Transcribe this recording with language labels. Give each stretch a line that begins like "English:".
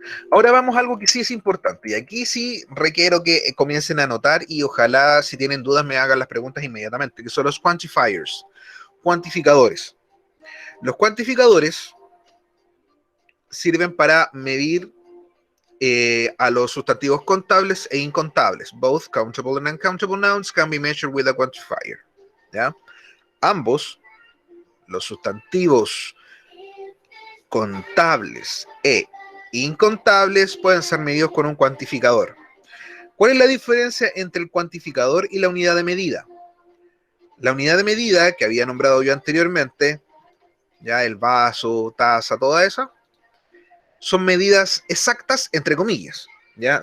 Spanish: Ahora vamos a algo que sí es importante, y aquí sí requiero que comiencen a anotar y ojalá si tienen dudas me hagan las preguntas inmediatamente, que son los quantifiers, cuantificadores. Los cuantificadores sirven para medir a los sustantivos contables e incontables.
English: Both countable and uncountable nouns can be measured with a quantifier.
Spanish: ¿Ya? Ambos, los sustantivos contables e incontables, pueden ser medidos con un cuantificador. ¿Cuál es la diferencia entre el cuantificador y la unidad de medida? La unidad de medida que había nombrado yo anteriormente, ya el vaso, taza, toda esa, son medidas exactas, entre comillas, ¿ya?